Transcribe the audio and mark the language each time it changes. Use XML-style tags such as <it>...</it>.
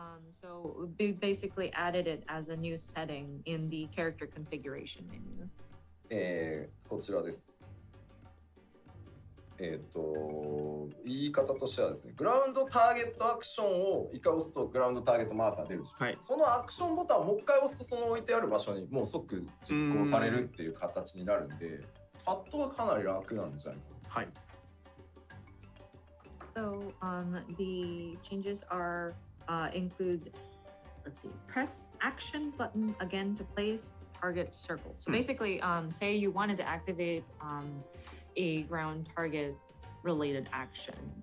<en>So we basically added it as a new setting in the character configuration menu.</en> <ja>こちらです。言い方としてはですね、グラウンドターゲットアクションを一回押すとグラウンドターゲットマーカー出るでしょ、はい、そのアクションボタンをもう一回押すとその置いてある場所にもう即実行されるっていう形になるんで、パッドはかなり楽なんじゃないですか。はい。</ja> <en>So the changes are include, let's see, press action button again to place target circle. So basically, say you wanted to activate a ground target related action.</en>